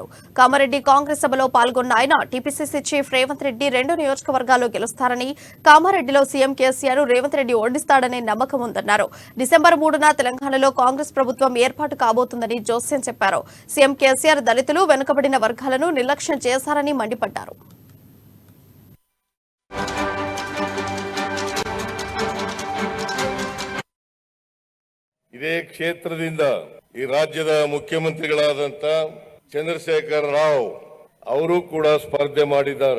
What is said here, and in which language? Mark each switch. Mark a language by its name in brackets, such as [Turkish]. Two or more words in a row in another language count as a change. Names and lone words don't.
[Telugu] కామారెడ్డి కాంగ్రెస్ సభలో పాల్గొన్న ఆయన టీపీసీసీ చీఫ్ రేవంత్ రెడ్డి 2 నియోజకవర్గాల్లో గెలుస్తారని, కామారెడ్డిలో సీఎం కేసీఆర్ రేవంత్ రెడ్డి ఓడిస్తాడనే నమ్మకం ఉందన్నారు. డిసెంబర్ 3న తెలంగాణలో కాంగ్రెస్ ప్రభుత్వం ఏర్పాటు కాబోతుందని జోస్యం చెప్పారు. సీఎం కేసీఆర్ దళితులు, వెనుకబడిన వర్గాలను నిర్లక్ష్యం చేశారని మండిపడ్డారు. [Kannada] ಇದೇ ಕ್ಷೇತ್ರದಿಂದ ಈ ರಾಜ್ಯದ ಮುಖ್ಯಮಂತ್ರಿಗಳಾದಂತ ಚಂದ್ರಶೇಖರ್ ರಾವ್ ಅವರು ಕೂಡ ಸ್ಪರ್ಧೆ ಮಾಡಿದ್ದಾರೆ.